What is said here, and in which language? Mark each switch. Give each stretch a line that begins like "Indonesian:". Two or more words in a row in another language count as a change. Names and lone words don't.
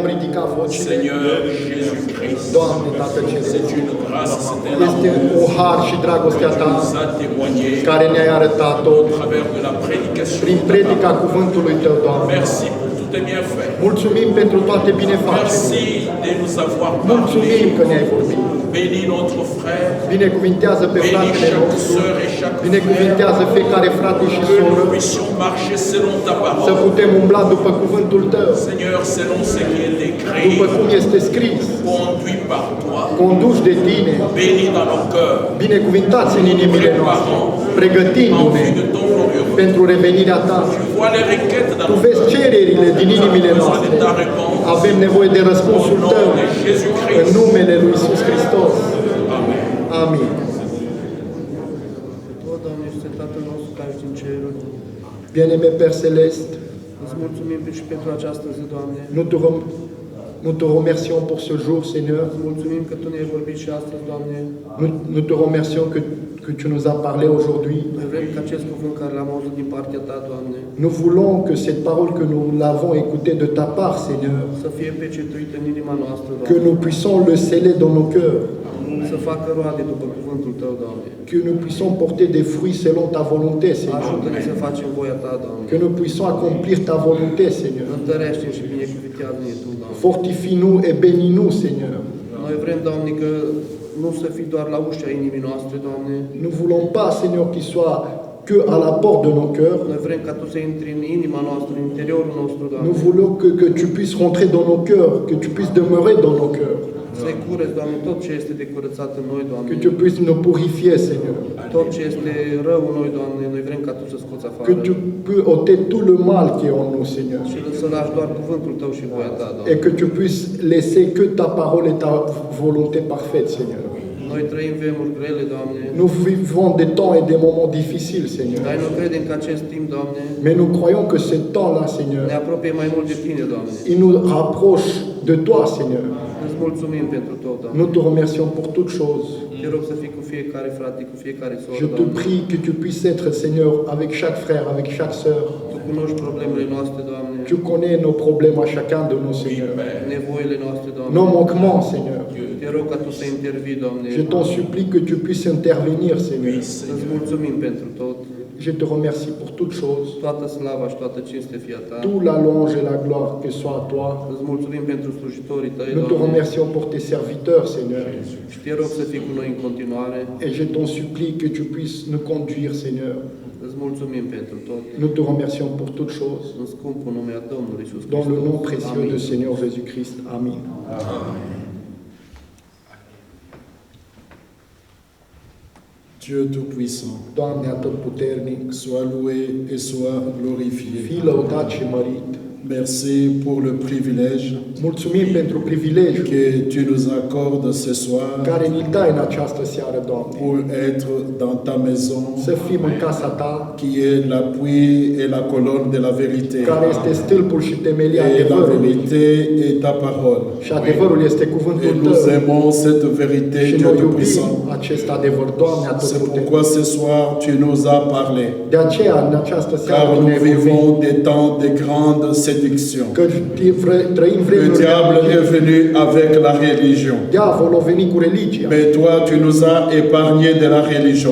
Romanian: vom ridica vocile.
French: Seigneur Jésus-Christ,
Romanian: Doamne, Tatăl Ceresc,
French: c'est une grâce, c'est un
Romanian: este
French: amour
Romanian: o har și dragostea
French: que tu
Romanian: Ta
French: nous as témoigné
Romanian: care ne-ai arătat-o
French: au travers de la prédication.
Romanian: prin predica cuvântului Tău, Doamne.
French: Merci pour tous tes bienfaits.
Romanian: Mulțumim pentru toate binefaceri.
French: Merci de nous avoir
Romanian: Mulțumim
French: parlé.
Romanian: că ne-ai vorbit.
French: Bénis notre frère.
Romanian: Binecuvintează pe
French: Bénis
Romanian: fratele
French: chaque
Romanian: nostru.
French: sœur et chaque frère.
Romanian: Binecuvintează fiecare frate și
French: Que nous
Romanian: soră.
French: puissions marcher selon ta
Romanian: Să
French: parole.
Romanian: putem umbla după cuvântul Tău.
French: Seigneur, selon ce qui est écrit,
Romanian: După cum este scris.
French: conduit par toi,
Romanian: Conduși de Tine.
French: bénis dans nos cœurs,
Romanian: Binecuvintați în inimile noastre.
French: en
Romanian: Pregătindu-ne
French: vue de ton glorieux.
Romanian: pentru revenirea Ta.
French: Tu vois les requêtes dans
Romanian: Tu
French: nos
Romanian: vezi cererile din inimile
French: besoin
Romanian: noastre.
French: de ta réponse.
Romanian: Avem nevoie de
French: Au
Romanian: răspunsul
French: nom
Romanian: Tău.
French: de
Romanian: În
French: Jésus-Christ.
Romanian: numele Lui Iisus Hristos.
French: Amen.
Romanian: Amin. O, Doamne, este Tatăl nostru care ești în ceruri.
French: Bien-aimé Père Céleste,
Romanian: Îți mulțumim și pentru această zi, Doamne.
French: nous te remercions pour ce jour, Seigneur.
Romanian: Îți mulțumim că Tu ne-ai vorbit și astăzi, Doamne.
French: Nous te remercions que tu nous as parlé aujourd'hui.
Romanian: Noi vrem ca acest cuvânt care l-am auzit din partea Ta, Doamne,
French: Nous voulons que cette parole que nous l'avons écoutée de ta part, Seigneur,
Romanian: să fie pecetuită în inima noastră,
French: que
Romanian: Doamne.
French: nous puissions le sceller dans nos cœurs.
Romanian: să facă roade după cuvântul Tău, Doamne.
French: Que nous puissions porter des fruits selon ta volonté, Seigneur.
Romanian: Ajută-ne să facem voia Ta, Doamne.
French: Que nous puissions accomplir ta volonté, Seigneur.
Romanian: Întărește-ne și binecuvintează-ne Tu, Doamne.
French: Fortifie-nous et bénis-nous, Seigneur.
Romanian: Noi vrem, Doamne, că nu să fii doar la ușa inimii noastre, Doamne.
French: Nous ne voulons pas, Seigneur, qu'il soit que à la porte de nos cœurs.
Romanian: Noi vrem ca Tu să intri în inima noastră, în interiorul nostru, Doamne.
French: Nous voulons que tu puisses rentrer dans nos cœurs, que tu puisses demeurer dans nos cœurs.
Romanian: Să-i cureți, Doamne, tot ce este de curățat în noi, Doamne.
French: Que tu puisses nous purifier, Seigneur.
Romanian: Tot ce este rău în noi, Doamne, noi vrem ca Tu să scoți afară.
French: Que tu peux ôter tout le mal qui est en nous, Seigneur.
Romanian: Și să lași doar cuvântul Tău și voia Ta, Doamne.
French: Et que tu puisses laisser que ta parole et ta volonté parfaite, Seigneur.
Romanian: Noi trăim vremuri grele, Doamne.
French: Nous vivons des temps et des moments difficiles, Seigneur.
Romanian: Dar noi credem că acest timp, Doamne,
French: Mais nous croyons que ce temps-là,
Romanian: ne
French: Seigneur,
Romanian: apropie mai mult de Tine, Doamne.
French: il nous rapproche de toi, Seigneur.
Romanian: Îți mulțumim pentru tot, Doamne.
French: Nous te remercions pour toutes choses.
Romanian: Te rog să fii cu fiecare frate, cu fiecare soră,
French: Je te
Romanian: Doamne.
French: prie que tu puisses être, Seigneur, avec chaque frère, avec chaque sœur.
Romanian: Tu cunoști problemele noastre, Doamne.
French: Tu connais nos problèmes à chacun de nous, Seigneur.
Romanian: Nevoile noastre, Doamne.
French: Nos manquements, Seigneur.
Romanian: Te rog ca Tu să intervii, Doamne.
French: Je t'en supplie que tu puisses intervenir, Seigneur.
Romanian: Îți mulțumim pentru tot.
French: Je te remercie pour toutes choses.
Romanian: Toată slava și toată cinste fie a Ta.
French: Tout la louange et la gloire que soit à toi.
Romanian: Îți mulțumim pentru slujitorii Tăi,
French: Nous te
Romanian: Doamne.
French: remercions pour tes serviteurs, Seigneur.
Romanian: Și Te rog să fii cu noi în continuare.
French: Et je t'en supplie que tu puisses nous conduire, Seigneur.
Romanian: Îți mulțumim pentru tot.
French: Nous te remercions pour toutes choses.
Romanian: În scumpul nume a Domnului Iisus
French: Dans le nom
Romanian: Hristos.
French: précieux
Romanian: Amin.
French: de Seigneur Jésus-Christ. Amen. Dieu Tout-Puissant,
Romanian: Doamne atotputernic,
French: sois loué et sois glorifié.
Romanian: fii lăudat și mărit.
French: Merci pour le privilège
Romanian: Mulțumim pentru privilegiul
French: que tu nous accordes ce soir
Romanian: care ni dai în această seară, Doamne.
French: pour être dans ta maison
Romanian: Să fim în casa Ta,
French: qui est l'appui et la colonne de la vérité.
Romanian: care este stâlpul și temelia
French: Et la
Romanian: adevărului.
French: vérité est ta parole.
Romanian: Și adevărul este
French: Et
Romanian: cuvântul
French: nous
Romanian: Tău.
French: aimons cette vérité,
Romanian: Și
French: Dieu
Romanian: noi iubim
French: Tout-Puissant.
Romanian: acest adevăr, Doamne
French: C'est
Romanian: atotputernic.
French: pourquoi ce soir tu nous as parlé.
Romanian: De aceea, în această seară,
French: Car
Romanian: Tu
French: nous
Romanian: ne-ai vorbit
French: vivons des temps de grande séduction.
Romanian: că trăim
French: Le
Romanian: vremuri
French: diable est venu avec la religion.
Romanian: Diavolul a venit cu religia.
French: Mais toi, tu nous as épargnés de la religion.